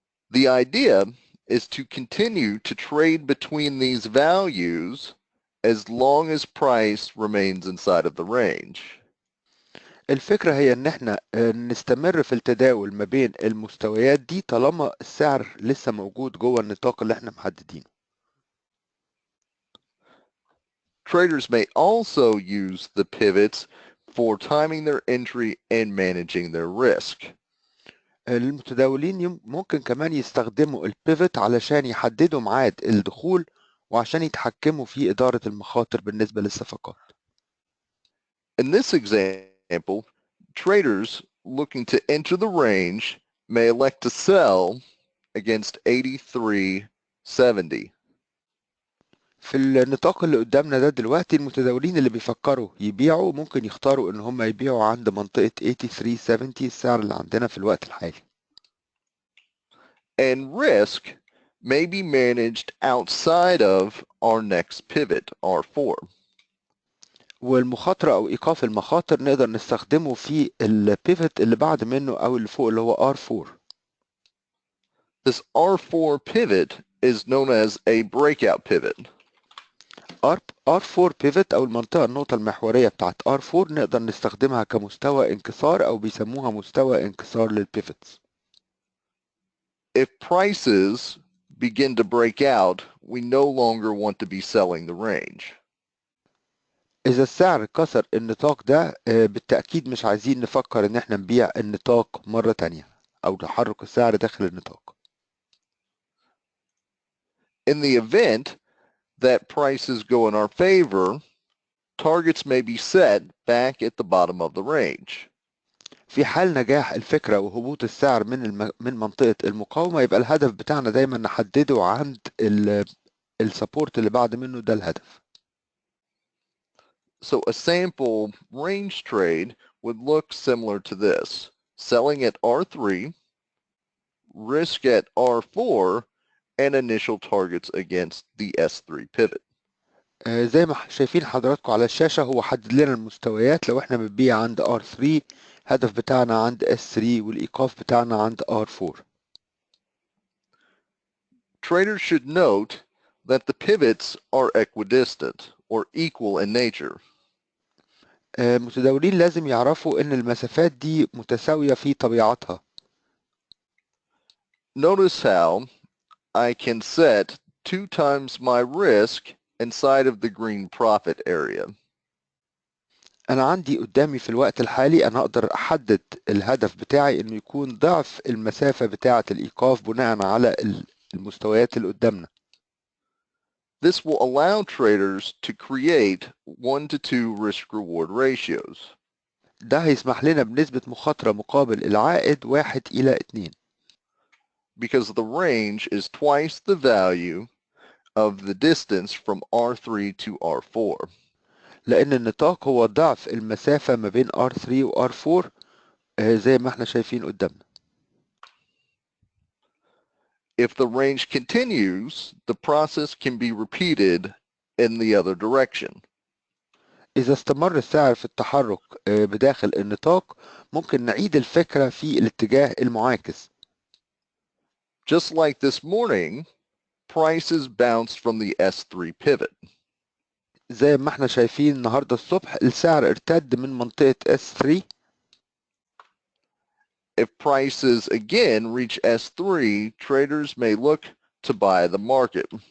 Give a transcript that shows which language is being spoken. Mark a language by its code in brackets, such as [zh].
[en] The idea is to continue to trade between these values as long as price remains inside of the range. [ar] الفكرة هي ان احنا نستمر في التداول ما بين المستويات دي طالما السعر لسه موجود جوه النطاق اللي احنا محددينه. [en] Traders may also use the pivots for timing their entry and managing their risk. [ar] المتداولين ممكن كمان يستخدموا البيفت علشان يحددوا ميعاد الدخول وعشان يتحكموا في إدارة المخاطر بالنسبة للصفقات. [en] In this example, traders looking to enter the range may elect to sell against 83.70. [ar] في النطاق اللي قدامنا ده دلوقتي المتداولين اللي بيفكروا يبيعوا ممكن يختاروا ان هم يبيعوا عند منطقة 83.70 السعر اللي عندنا في الوقت الحالي. [en] And risk may be managed outside of our next pivot, R4. [ar] والمخاطرة او ايقاف المخاطر نقدر نستخدمه في البيفت اللي بعد منه او اللي فوق اللي هو R4. [en] This R4 pivot is known as a breakout pivot. [ar] R4 pivot أو النقطة المحورية بتاعت R4 نقدر نستخدمها كمستوى انكسار أو بيسموها مستوى انكسار للبيفوتس. [en] If prices begin to break out, we no longer want to be selling the range. [ar] إذا السعر كسر النطاق ده بالتأكيد مش عايزين نفكر إن احنا نبيع النطاق مرة تانية أو تحرك السعر داخل النطاق. [en] In the event that prices go in our favor, targets may be set back at the bottom of the range. [ar] في حال نجاح الفكرة وهبوط السعر من منطقة المقاومة يبقى الهدف بتاعنا دايما نحدده عند السبورت اللي بعد منه ده الهدف. [en] So a sample range trade would look similar to this: selling at R3, risk at R4, and initial targets against the S3 pivot. [ar] زي ما شايفين حضراتكم على الشاشة هو حدد لنا المستويات. لو احنا بنبيع عند R3 هدف بتاعنا عند S3 والإيقاف بتاعنا عند R4. [en] Traders should note that the pivots are equidistant or equal in nature. [ar] متداولين لازم يعرفوا ان المسافات دي متساوية في طبيعتها. [en] Notice how I can set 2 times my risk inside of the green profit area. [ar] أنا عندي قدامي في الوقت الحالي أنا أقدر أحدد الهدف بتاعي إنه يكون ضعف المسافة بتاعة الإيقاف بناء على المستويات اللي قدامنا. [en] This will allow traders to create 1 to 2 risk-reward ratios. [ar] ده هيسمح لنا بنسبة مخاطرة مقابل العائد 1:2 [en] because the range is twice the value of the distance from R3 to R4. [ar] لأن النطاق هو ضعف المسافة ما بين R3 و R4 زي ما احنا شايفين قدامنا. [en] If the range continues, the process can be repeated in the other direction. [ar] إذا استمر السعر في التحرك بداخل النطاق ممكن نعيد الفكرة في الاتجاه المعاكس. [en] Just like this morning, prices bounced from the S3 pivot. [ar] زي ما احنا شايفين النهاردة الصبح السعر ارتد من منطقة S3. [en] If prices again reach S3, traders may look to buy the market.